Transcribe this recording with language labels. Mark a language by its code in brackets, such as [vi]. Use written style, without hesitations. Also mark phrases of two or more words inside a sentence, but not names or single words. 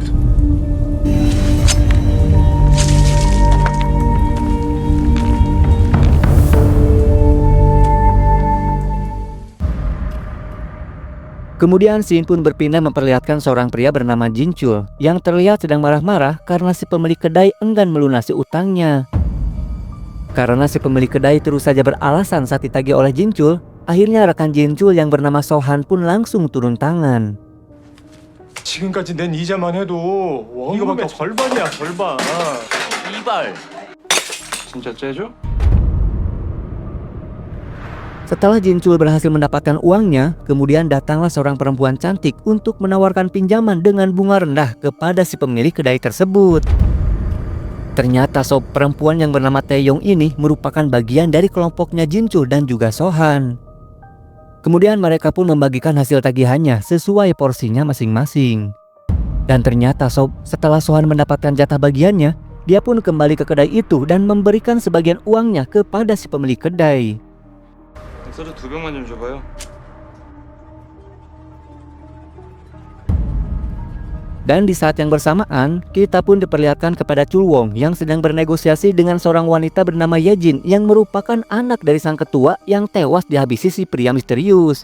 [id] Kemudian scene pun berpindah memperlihatkan seorang pria bernama Jin Chul yang terlihat sedang marah-marah karena si pemilik kedai enggan melunasi utangnya. Karena si pemilik kedai terus saja beralasan saat ditagih oleh Jin Chul, akhirnya rekan Jin Chul yang bernama Sohan pun langsung turun tangan. [ko] 지금까지 낸 이자만 해도 원금의 절반이야, 절반. 이발. 진짜 째죠? [id] Setelah Jin Chul berhasil mendapatkan uangnya, kemudian datanglah seorang perempuan cantik untuk menawarkan pinjaman dengan bunga rendah kepada si pemilik kedai tersebut. Ternyata sob, perempuan yang bernama Taeyong ini merupakan bagian dari kelompoknya Jin Chul dan juga Sohan. Kemudian mereka pun membagikan hasil tagihannya sesuai porsinya masing-masing. Dan ternyata sob, setelah Sohan mendapatkan jatah bagiannya, dia pun kembali ke kedai itu dan memberikan sebagian uangnya kepada si pemilik kedai. [ko] 소주 2병만 좀 줘봐요. [id] Dan di saat yang bersamaan, kita pun diperlihatkan kepada Chul Wong yang sedang bernegosiasi dengan seorang wanita bernama Yejin yang merupakan anak dari sang ketua yang tewas dihabisi si pria misterius.